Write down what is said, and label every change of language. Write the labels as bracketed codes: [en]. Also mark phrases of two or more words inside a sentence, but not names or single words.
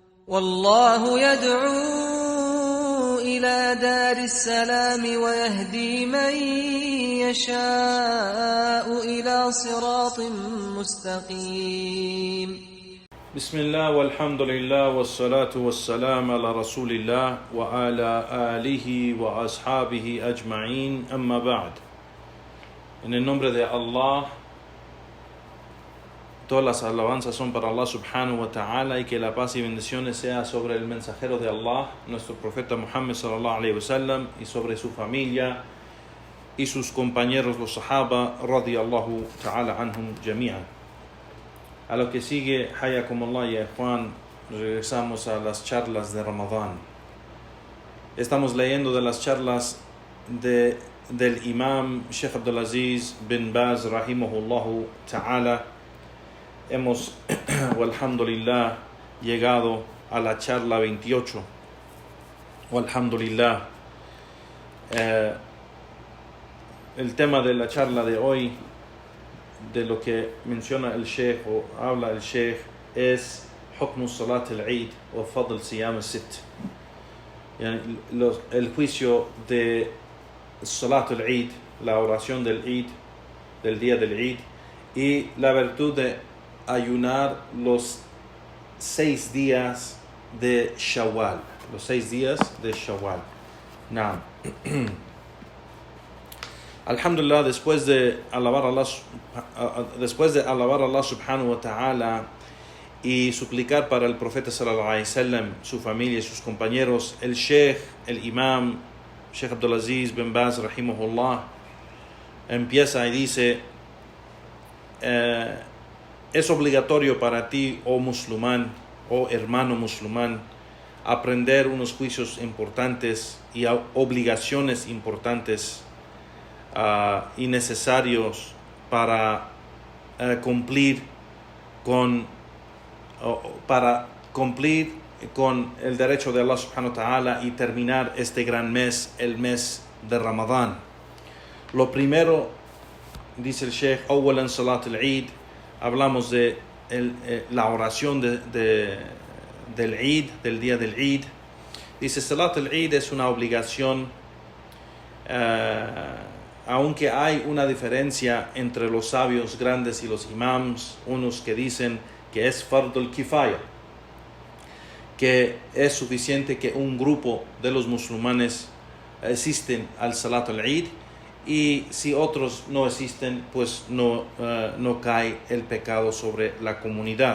[ar] والله يدعو إلى دار السلام ويهدي من يشاء إلى صراط مستقيم. بسم الله والحمد لله والصلاة والسلام على رسول الله وعلى آله وأصحابه أجمعين أما بعد. [es] En el nombre de Allah, todas las alabanzas son para Allah [ar] سبحانه وتعالى, [es] y que la paz y bendiciones sea sobre el mensajero de Allah, nuestro profeta Muhammad [ar] صلى الله عليه وسلم, [es] y sobre su familia y sus compañeros los sahaba [ar] رضي الله تعالى عنهم جميعا. [es] A lo que sigue, hayakumullah ya Juan, regresamos a las charlas de Ramadán. Estamos leyendo de las charlas del imam Sheikh Abdulaziz bin Baz [ar] رحمه الله تعالى. [es] Hemos, walhamdulillah, llegado a la charla 28. Walhamdulillah. El tema de la charla de hoy, de lo que menciona el Sheikh o habla el Sheikh, es [ar] حكم صلاة العيد [es] o [ar] فضل صيام الست. [es] El juicio de [ar] صلاة العيد, [es] la oración del Eid, del día del Eid, y la virtud de ayunar los 6 días de Shawwal. Los 6 días de Shawwal. Naam. Alhamdulillah, después de alabar a Allah [ar] سبحانه وتعالى [es] y suplicar para el profeta [ar] صلى الله عليه وسلم, [es] su familia y sus compañeros, el Sheikh, el imam Sheikh Abdulaziz bin Baz rahimahullah empieza y dice: es obligatorio para ti, oh musulmán, oh hermano musulmán, aprender unos juicios importantes y obligaciones importantes y necesarios para cumplir con el derecho de Allah [ar] سبحانه وتعالى [es] y terminar este gran mes, el mes de Ramadán. Lo primero, dice el Sheikh, [ar] أولا صلاة العيد, [es] hablamos de la oración del Eid, del día del Eid. Dice, [ar] صلاة العيد [es] es una obligación, aunque hay una diferencia entre los sabios grandes y los imams, unos que dicen que es [ar] فرض الكفاية, [es] que es suficiente que un grupo de los musulmanes asisten al [ar] صلاة العيد, [es] y si otros no asisten, pues no cae el pecado sobre la comunidad.